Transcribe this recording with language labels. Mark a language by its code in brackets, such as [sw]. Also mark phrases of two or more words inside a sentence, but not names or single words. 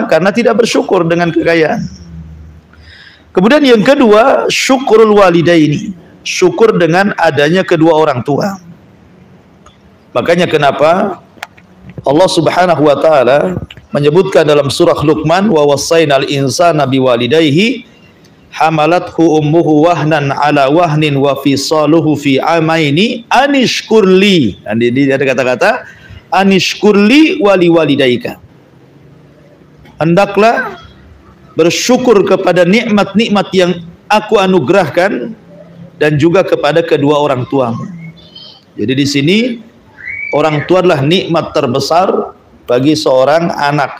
[id] Karena tidak bersyukur dengan kekayaan. Kemudian yang kedua, [ar] شكر الوالدين, [id] syukur dengan adanya kedua orang tua. Makanya kenapa Allah [ar] سبحانه وتعالى [id] menyebutkan dalam surah Luqman, [ar] ووصينا الإنسان بوالديه حملته أمه وهنا على وهن وفصاله في عامين أن اشكر لي. [id] Jadi ada kata-kata [ar] أن اشكر لي ولوالديك. [id] Hendaklah bersyukur kepada nikmat-nikmat yang aku anugerahkan dan juga kepada kedua orang tuamu. Jadi di sini orang tua adalah nikmat terbesar bagi seorang anak.